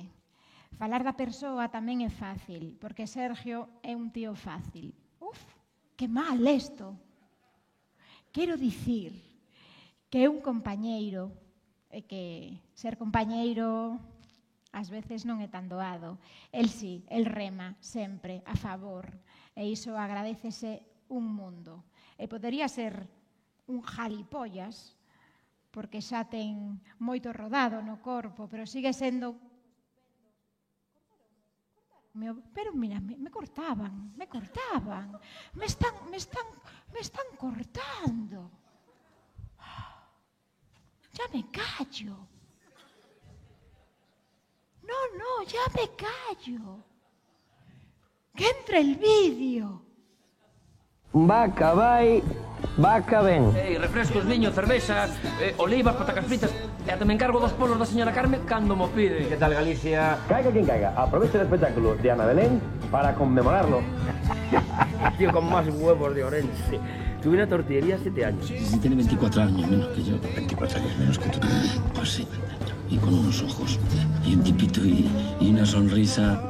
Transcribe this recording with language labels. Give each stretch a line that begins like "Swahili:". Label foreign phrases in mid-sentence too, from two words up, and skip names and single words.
Galician: Falar da persoa tamén é fácil, porque Sergio é un tío fácil. Uf, que mal isto. Quero dicir que é un compañeiro, e que ser compañeiro ás veces non é tan doado. El sí, el rema sempre a favor, e iso agradécese un mundo. E podería ser un jalipollas, porque xa ten moito rodado no corpo, pero sigue sendo...
Spanish: Pero mira, me cortaban, me están cortando. Ya me callo. No, ya me callo. Que entre el vídeo.
Galician: Vaca vai, vaca ven. Refrescos, viño, cerveza, olivas, patacas fritas. E ata me encargo dos polos da señora Carmen cando mo pide. Que tal Galicia?
Spanish: Caiga quien caiga, aprovecha el espectáculo de Ana Belén para conmemorarlo. Tío con más huevos de Orense. Tuve una tortillería 7 años. Sí, tiene 24 años menos que yo. 24 años menos que tú. Pues sí. Y con unos ojos, y un tipito y una sonrisa.